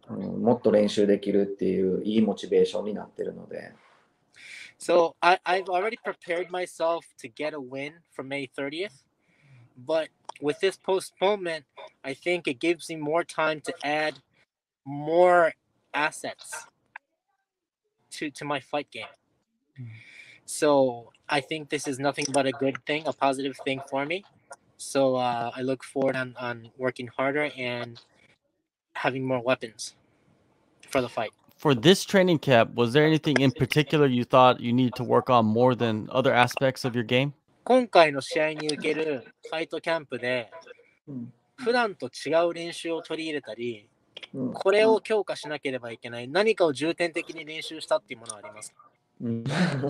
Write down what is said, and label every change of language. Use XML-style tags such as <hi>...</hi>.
<ja>もっと練習できるっていういいモチベーションになってるので。</ja> <en>So I've already prepared myself to get a win for May 30th, but with this postponement, I think it gives me more time to add more assets to my fight game. So I think this is nothing but a good thing, a positive thing for me. So I look forward on working harder and having more weapons for the fight. For this training camp, was there anything in particular you thought you needed to work on more than other aspects of your game?</en> <ja>今回の試合に受けるファイトキャンプで普段と違う練習を取り入れたり、これを強化しなければいけない、何かを重点的に練習したっていうものはありますか？</ja>